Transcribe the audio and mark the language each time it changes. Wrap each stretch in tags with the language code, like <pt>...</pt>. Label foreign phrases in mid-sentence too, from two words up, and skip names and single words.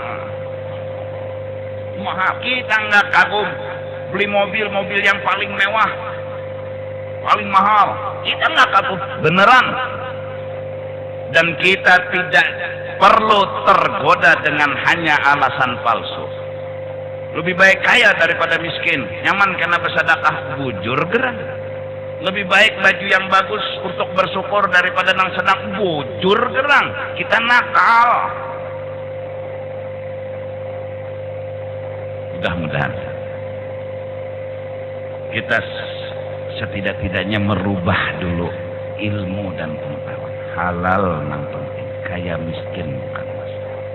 <id>Mahal. Kita nggak kagum. Beli mobil yang paling mewah. Paling mahal. Kita nggak kagum. Beneran. Dan kita tidak perlu tergoda dengan hanya alasan palsu. Lebih baik kaya daripada miskin. Nyaman karena bersedekah,</id> <bjn>bujur gerang.</bjn> <id>Lebih baik baju yang bagus untuk bersyukur daripada nang sedang,</id> <bjn>bujur gerang.</bjn> <id>Kita nakal. Mudah-mudahan kita setidak-tidaknya merubah dulu ilmu dan pengetahuan. Halal nang penting, kaya miskin bukan masalah.</id>